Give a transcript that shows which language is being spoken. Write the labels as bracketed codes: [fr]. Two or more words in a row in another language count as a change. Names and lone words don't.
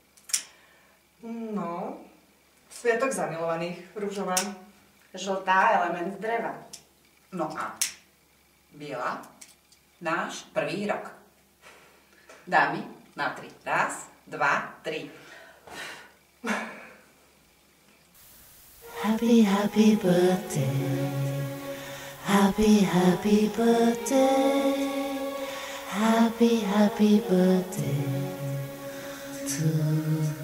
[sk] No, sviatok zamilovaných, ružová. Žltá, element dreva. No a biela, náš prvý rok. Dámy, na 3. 1, 2, 3. [en] Happy, happy birthday. Happy, happy birthday. Happy, happy birthday to